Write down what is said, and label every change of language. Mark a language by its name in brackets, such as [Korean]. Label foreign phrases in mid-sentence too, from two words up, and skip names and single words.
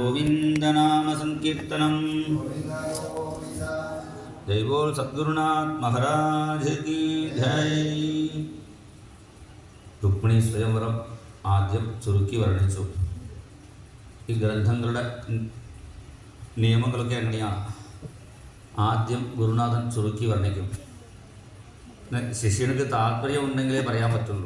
[Sanskrit] गोविंदनाम संकीर्तनम। [Hindi] जय बोल सद्गुरुनाथ महाराज की जय. [Malayalam] രുക്മിണി സ്വയംവരം ആദ്യം ചുരുക്കി വർണ്ണിച്ചു. ഈ ഗ്രന്ഥങ്ങളുടെ നിയമങ്ങളൊക്കെ എങ്ങനെയാണ്? ആദ്യം ഗുരുനാഥൻ ചുരുക്കി വർണ്ണിക്കും. ശിഷ്യനക്ക് താല്പര്യമുണ്ടെങ്കിലേ പറയാൻ പറ്റുള്ളൂ.